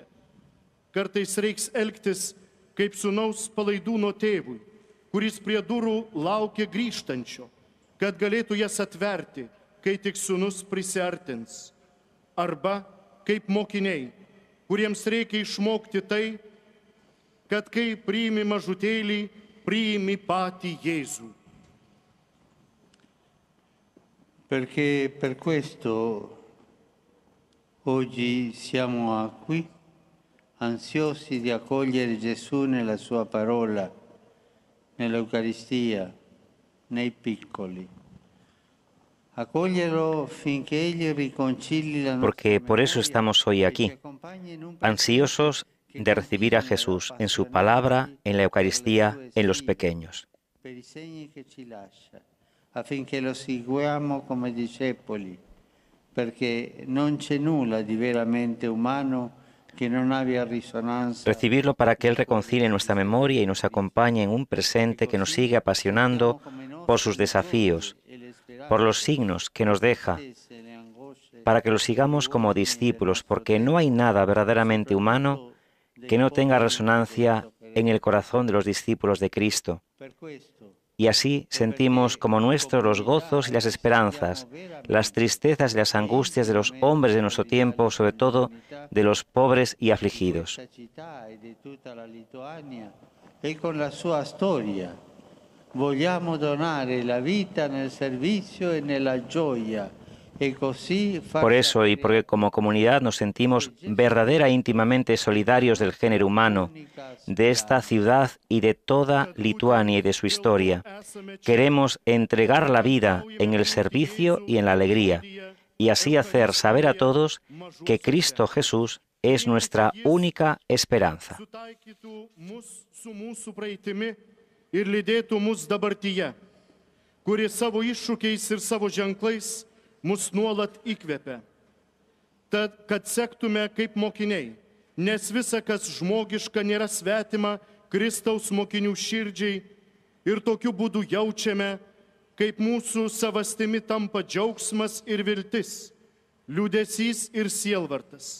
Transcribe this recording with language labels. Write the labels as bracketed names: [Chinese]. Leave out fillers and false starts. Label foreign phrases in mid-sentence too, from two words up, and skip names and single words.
[Lithuanian] Kartais reiks elgtis kaip sūnaus palaidūno tėvui, kuris prie durų laukia grįžtančio, kad galėtų jas atverti, kai tik sūnus prisiartins. Arba kaip mokiniai, kuriems reikia išmokti tai, kad kai priimi mažutėlį, priimi patį Jėzų. [Italian] Perché per questo oggi siamo qui, ansiosi di accogliere Gesù nella sua parola, nell'Eucaristia, nei piccoli. Accoglierlo finché Egli riconcili la nostra [Spanish] Porque por eso [Italian] memoria [Spanish] estamos hoy [Italian] e [Spanish] aquí, [Italian] ci accompagni in un [Spanish] ansiosos [Italian] percorso [Spanish] de recibir a Jesús en su palabra, en la Eucaristía, en los pequeños. [Italian] per i segni che ci lascia, affinché lo seguiamo come discepoli, perché non c'è nulla di veramente umano che non abbia risonanza. [Spanish] Recibirlo para que Él reconcilie nuestra memoria y nos acompañe en un presente que nos sigue apasionando por sus desafíos, por los signos que nos deja, para que lo sigamos como discípulos, porque no hay nada verdaderamente humano que no tenga resonancia en el corazón de los discípulos de Cristo. Y así sentimos como nuestros los gozos y las esperanzas, las tristezas y las angustias de los hombres de nuestro tiempo, sobre todo de los pobres y afligidos. [Italian] E con la sua storia vogliamo donare la vita nel servizio e nella gioia. [Spanish] Por eso y porque como comunidad nos sentimos verdadera e íntimamente solidarios del género humano, de esta ciudad y de toda Lituania y de su historia, queremos entregar la vida en el servicio y en la alegría, y así hacer saber a todos que Cristo Jesús es nuestra única esperanza. [Lithuanian] Ir lydėtų mus dabartyje, kuri savo iššūkiais ir savo ženklais mus nuolat įkvepia. Tad, kad sektume kaip mokiniai, nes visa, kas žmogiška, nėra svetima Kristaus mokinių širdžiai ir tokiu būdu jaučiame, kaip mūsų savastimi tampa džiaugsmas ir viltis, liūdesys ir sielvartas.